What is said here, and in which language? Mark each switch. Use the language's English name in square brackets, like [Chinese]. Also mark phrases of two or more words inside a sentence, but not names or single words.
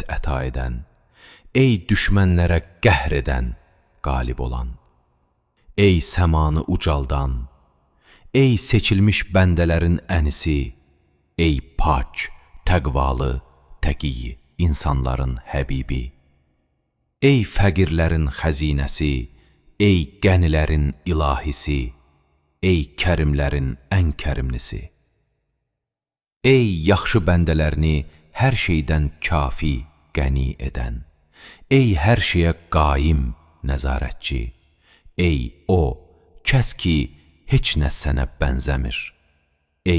[Azerbaijani] əta edən, ey düşmənlərə qəhr edən, qalib olan, ey səmanı ucaldan, ey seçilmiş bəndələrin ənisi, ey pak, təqvalı, təqiyyi, insanların həbibi, ey fəqirlərin xəzinəsi, ey qənilərin ilahisi, ey kərimlərin ən kərimlisi, ey yaxşı bəndələrini hər şeydən kafi, qəni edən, ey hər şeyə qaim, nəzarətçi, ey o, kəs ki heç nə sənə bənzəmir, ey